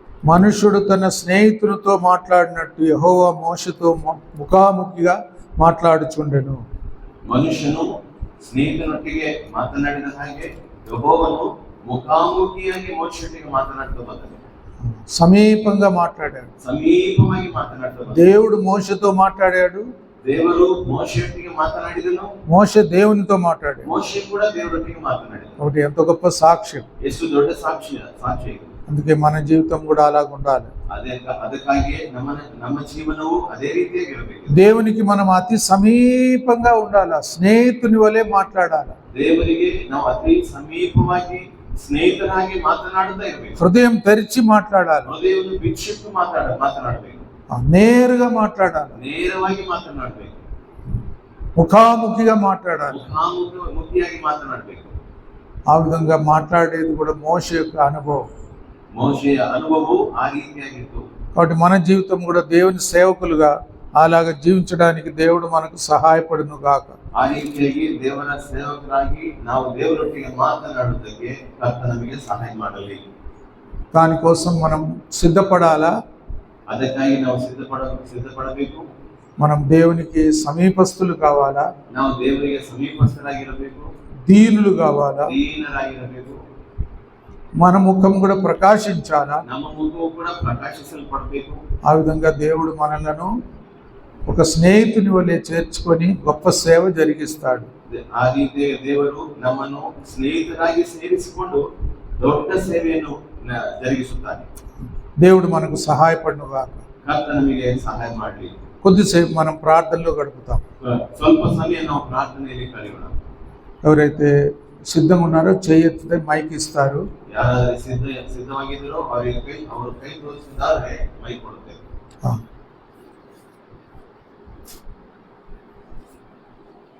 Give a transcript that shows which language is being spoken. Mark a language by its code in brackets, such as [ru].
[te] మనుష్యుడు తన స్నేహితునితో మాట్లాడినట్టు యెహోవా మోషేతో ముఖాముఖిగా మాట్లాడుచుండెను. [kn] ಮನುಷ್ಯನು ಸ್ನೇಹಿತನೊಟ್ಟಿಗೆ ಮಾತನಾಡಿದ ಹಾಗೆ ಯೆಹೋವನು ಮುಖಾಮುಖಿಯಾಗಿ ಮೋಶೆಯೊಟ್ಟಿಗೆ ಮಾತನಾಡ್ತಾ ಬಂದನು. [te] సమీపంగా మాట్లాడాడు. [kn] ಸಮೀಪವಾಗಿ ಮಾತನಾಡ್ತಾ ಬಂದನು. [te] దేవుడు మోషేతో మాట్లాడాడు, [kn] ದೇವರು ಮೋಶೆಯೊಟ್ಟಿಗೆ ಮಾತನಾಡಿದನು, [te] మోషే దేవునితో మాట్లాడాడు. [kn] ಮೋಶೆ ಕೂಡ ದೇವರೊಟ್ಟಿಗೆ ಮಾತನಾಡಿದನು. [te] ఒకటి ఎంత గొప్ప సాక్ష్యం. [kn] ಎಷ್ಟು ದೊಡ್ಡ ಸಾಕ್ಷಿ ಇದು. [te] అందుకే మన జీవితం కూడా అలాగ ఉండాలి. [kn] ಅದಕ್ಕಾಗಿ ನಮ್ಮ ಜೀವನವು ಅದೇ ರೀತಿಯಾಗಿರಬೇಕು. [te] దేవునికి మనం అతి సమీపంగా ఉండాలి, స్నేహితుని వలె మాట్లాడాలి. [kn] ದೇವರಿಗೆ ನಾವು ಅತಿ ಸಮೀಪವಾಗಿ ಸ್ನೇಹಿತರಾಗಿ ಮಾತನಾಡುತ್ತಾ ಇರಬೇಕು. [te] హృదయం తెరిచి మాట్లాడాలి, [kn] ಹೃದಯವನ್ನು ಬಿಚ್ಚಿಟ್ಟು ಮಾತನಾಡಬೇಕು, [te] నేరుగా మాట్లాడాలి, [kn] ನೇರವಾಗಿ ಮಾತನಾಡಬೇಕು, [te] ముఖాముఖిగా మాట్లాడాలి. [kn] ಮುಖಾಮುಖಿಯಾಗಿ ಮಾತನಾಡಬೇಕು. [te] ఆ విధంగా మాట్లాడేది కూడా మోషే యొక్క అనుభవం. [kn] మోషేయ అనుభవం ఆ ರೀತಿಯಾಗಿತ್ತು. [te] కాబట్టి మన జీవితం కూడా దేవుని సేవకులుగా అలాగా జీవించడానికి దేవుడు మనకు సహాయపడును గాక. [kn] ಆ ರೀತಿಯಾಗಿ ದೇವರ ಸೇವಕರಾಗಿ ನಾವು ದೇವರೊಟ್ಟಿಗೆ ಮಾತನಾಡುವುದಕ್ಕೆ ಕರ್ತನು ನಮಗೆ ಸಹಾಯ ಮಾಡಲಿ. [te] దానికోసం మనం సిద్ధపడాలా? [kn] ಅದಕ್ಕಾಗಿ ನಾವು ಸಿದ್ಧಪಡಬೇಕು. [te] మనం దేవునికి సమీపస్తులు కావాలా? [kn] ನಾವು ದೇವರಿಗೆ ಸಮೀಪಸ್ಥರಾಗಿರಬೇಕು. [te] దీనులు కావాలా? [kn] ದೀನರಾಗಿರಬೇಕು. [te] మన ముఖం కూడా ప్రకాశించాలా? [kn] ನಮ್ಮ ಮುಖವು ಕೂಡ ಪ್ರಕಾಶಿಸಲ್ಪಡಬೇಕು. [te] ఆ విధంగా దేవుడు మనలను ఒక స్నేహితుని వలె చేర్చుకొని గొప్ప సేవ జరిగిస్తాడు. [kn] ಆ ರೀತಿ ದೇವರು ನಮ್ಮನ್ನು ಸ್ನೇಹಿತರಾಗಿ ಸೇರಿಸಿಕೊಂಡು ದೊಡ್ಡ ಸೇವೆಯನ್ನು జరిగిಸುತ್ತಾನೆ. [te] దేవుడు మనకు సహాయపడును గాక. [kn] ಕರ್ತನು ನಮಗೆ ಸಹಾಯ ಮಾಡಲಿ. [te] కొద్దిసేపు మనం ప్రార్థనలో గడుపుతాం. [kn] ಸ್ವಲ್ಪ ಸಮಯ ನಾವು ಪ್ರಾರ್ಥನೆಯಲ್ಲಿ ಕಳೆಯೋಣ. [te] ఎవరైతే సిద్ధంగా ఉన్నారో చేయెత్తితే మైక్ ఇస్తారు. [kn] ಯಾರಾದರೂ ಸಿದ್ಧವಾಗಿದ್ದರೋ ಅವರು ಕೈ ತೋರಿಸಿದ್ದಾರೆ ಮೈಕ್ ಕೊಡುತ್ತೇವೆ.